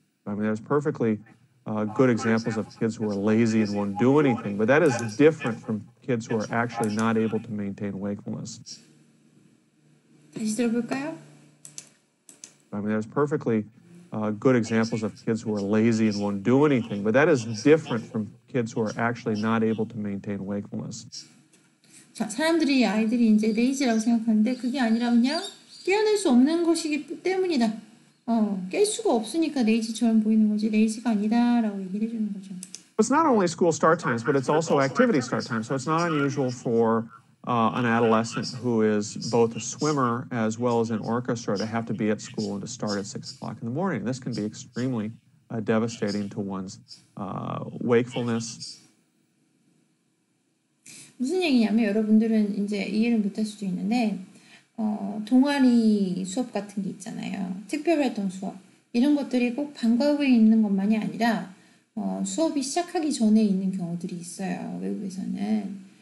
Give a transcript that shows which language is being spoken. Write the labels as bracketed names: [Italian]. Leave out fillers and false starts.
[English] I mean, there's perfectly good examples of kids who are lazy and won't do anything, but that is different from kids who are actually not able to maintain wakefulness. [Korean] 다시 들어볼까요? [English] I mean, there's perfectly good examples of kids who are lazy and won't do anything, but that is different from kids who are actually not able to maintain wakefulness. [Korean] 자, 아이들이 이제 레이지라고 생각하는데 그게 아니라 그냥 깨어날 수 없는 것이기 때문이다. 깰 수가 없으니까 레이지처럼 보이는 거지 레이지가 아니다라고 얘기를 해주는 거죠. [English] It's not only school start times, but it's also activity start times. So it's not unusual for an adolescent who is both a swimmer as well as an orchestra to have to be at school and to start at 6 o'clock in the morning. This can be extremely devastating to one's wakefulness. [Korean] 무슨 얘기냐면 여러분들은 이제 이해를 못할 수도 있는데 동아리 수업 같은 게 있잖아요. 특별활동 수업. 이런 것들이 꼭 방과 후에 있는 것만이 아니라 수업이 시작하기 전에 있는 경우들이 있어요. 외국에서는.